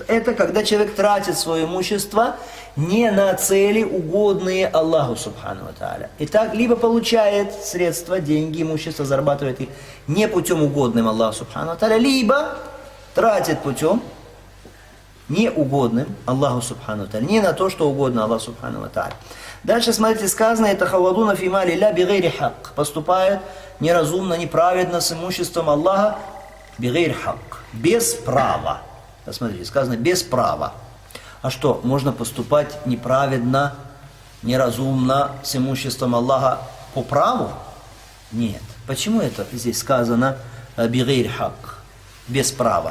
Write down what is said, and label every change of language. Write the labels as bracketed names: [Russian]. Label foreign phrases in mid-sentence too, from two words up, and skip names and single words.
[Russian] Это когда человек тратит свое имущество не на цели, угодные [Arabic] الله سبحانه وتعالى. [Russian] Итак, либо получает средства, деньги, имущество, зарабатывает их не путем угодным [Arabic] الله سبحانه وتعالى, [Russian] либо тратит путем неугодным [Arabic] الله سبحانه وتعالى, [Russian] не на то, что угодно [Arabic] الله سبحانه وتعالى. [Russian] Дальше, смотрите, сказано: это [Arabic] يتخوضون في مال الله بغير حق. [Russian] Поступает неразумно, неправедно с имуществом Аллаха [Arabic] بغير حق. [Russian] Без права. Посмотрите, сказано без права. А что, можно поступать неправедно неразумно с имуществом Аллаха по праву? Нет. Почему это здесь сказано [Arabic] بغير حق, [Russian] без права?